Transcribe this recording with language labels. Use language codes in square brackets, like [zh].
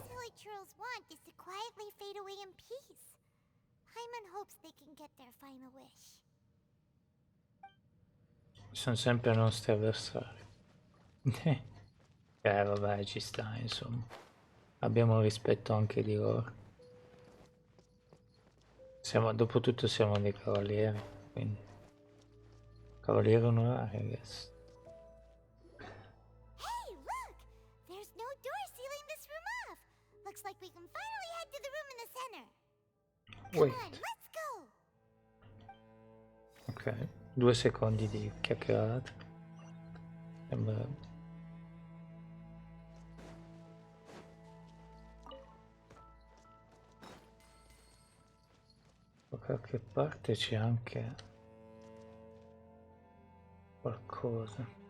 [en] these holy churls want is to quietly fade away in peace. Hyman hopes they can get their final wish. [it] Sono sempre i nostri avversari. Vabbè, ci sta, insomma. Abbiamo rispetto anche di loro. Dopotutto siamo dei cavalieri, quindi... Cavalieri onorari, [en] I guess. Hey, look! There's no door sealing this room off. Looks like we can finally head to the room in the center. Come Wait. on, let's go! [it] Ok, 2 secondi di chiacchierata. Sembra... Da qualche parte c'è anche qualcosa.